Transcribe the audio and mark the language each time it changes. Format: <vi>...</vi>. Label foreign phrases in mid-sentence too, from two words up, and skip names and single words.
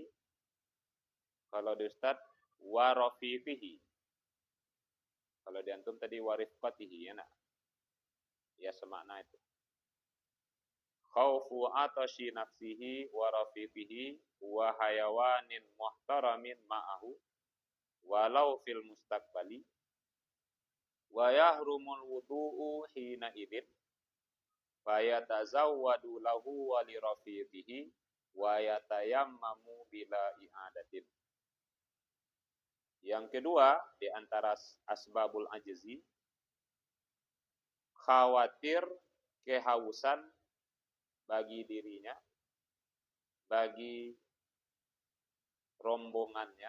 <id>Kalau di Ustaz</id> <ar>ورفيقه.</ar> <id>Kalau di antum tadi</id> <ar>ورفقته</ar> <id>ya nak. Ya semakna itu.</id> <ar>خوف عطش نفسه ورفيقه وحيوان محترم معه ولو في المستقبل ويحرم الوضوء حينئذ فيتزود له ولرفيقه ويتيمم بلا إعادة. Yang kedua di antara أسباب العجز, khawatir kehausan bagi dirinya, bagi rombongannya.</ar>